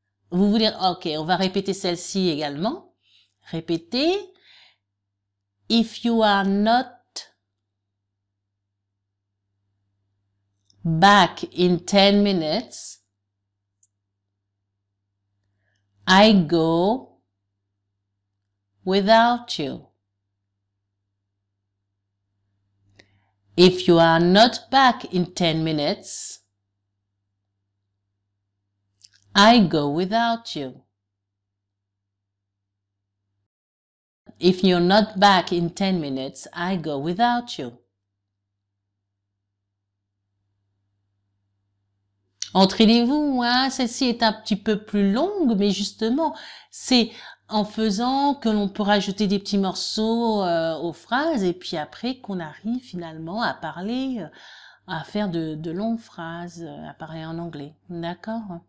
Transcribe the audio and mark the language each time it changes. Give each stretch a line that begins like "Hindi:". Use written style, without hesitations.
French: Vous voulez, ok, on va répéter celle-ci également. Répétez.
English: If you are not back in 10 minutes, I go without you. If you are not back in 10 minutes, I go without you. If you're not back in 10 minutes, I go without you.
French: Entraînez-vous, hein, celle-ci est un petit peu plus longue, mais justement, c'est en faisant que l'on peut rajouter des petits morceaux aux phrases et puis après qu'on arrive finalement à parler, à faire de longues phrases, à parler en anglais. D'accord?